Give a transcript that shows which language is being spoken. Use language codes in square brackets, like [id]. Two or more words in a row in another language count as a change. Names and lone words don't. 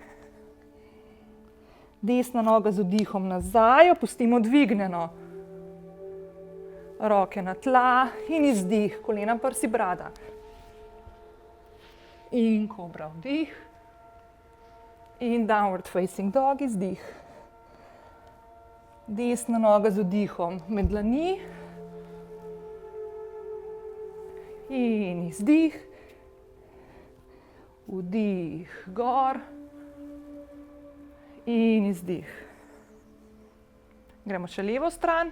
[sl] Desna noga z vdihom nazaj, opustimo dvignjeno. Roke na tla in izdih, kolena, prsi, brada. In kobra, vdih. In [en] downward facing dog, [sl] izdih. Desna noga z vdihom med dlani. In izdih. Vdih, gor. In izdih. Gremo še levo stran.